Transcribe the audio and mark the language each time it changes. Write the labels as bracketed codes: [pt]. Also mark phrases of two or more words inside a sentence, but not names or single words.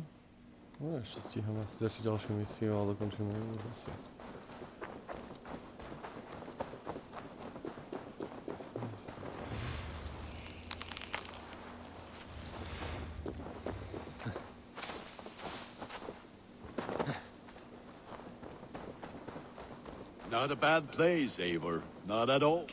[sk] No ešte stíham asi začať ďalšiu misiu, ale dokončíme ju už asi. [en] Not a bad place, Eivor. Not at all.